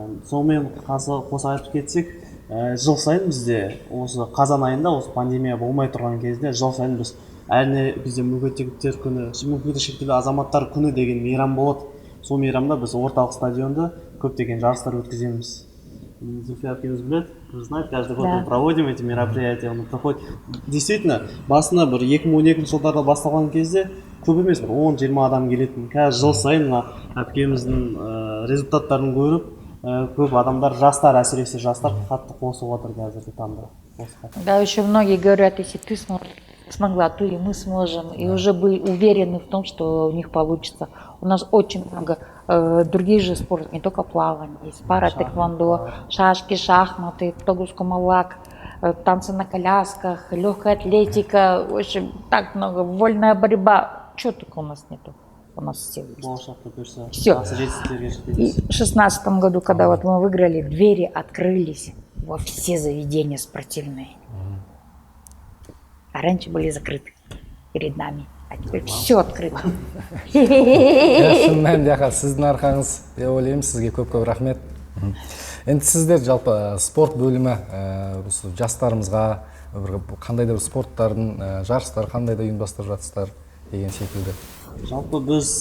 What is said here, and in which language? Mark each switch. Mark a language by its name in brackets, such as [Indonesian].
[Kazakh] Сонымен қоса айтып кетсек, жыл сайын бізде осы қазан айында, осы пандемия болмай тұрған кезде, жыл сайын біз әрине бізде мүгедектер күні, мүмкіндігі шектеулі азаматтар күні деген мейрам болады. Сол мейрамда біз орталық стадионда көптеген жарыстар өткіземіз. Зульфия әпкеміз біледі, [Russian] знает, каждый год мы проводим эти мероприятия, он проходит. Действительно, [Kazakh] басында бір 2012 жылдарда басталған кезде көп емес, бір 10-20 адам келетін. Қазір жыл сайын әпкеміздің результаттарын көріп, көп адамдар, жастар, әсіресе жастар қатты қосып отыр қазіргі таңда. [Russian] Да, еще многие говорят, если ты смогла, то и мы сможем. И уже были уверены в том, что у них получится. У нас очень много других же спортов, не только плавание. Есть пара, тэквондо, шашки, шахматы, тогус-кумалак, танцы на колясках, легкая атлетика. В общем, так много. Вольная борьба. Чего только у нас нету. У нас все есть. Все. И в 2016 году, когда вот мы выиграли, двери открылись во все заведения спортивные. А раньше были закрыты перед нами, а теперь все открыто. [Kazakh] Шын мәнінде сіздің арқаңыз деп ойлаймын. Сізге көп рахмет. Енді сіздер жалпы спорт бөлімі жастарымызға қандай да бір спорттардың жарыстар қандай да ұйымдастырып жатсыздар деген секілді. Жалпы біз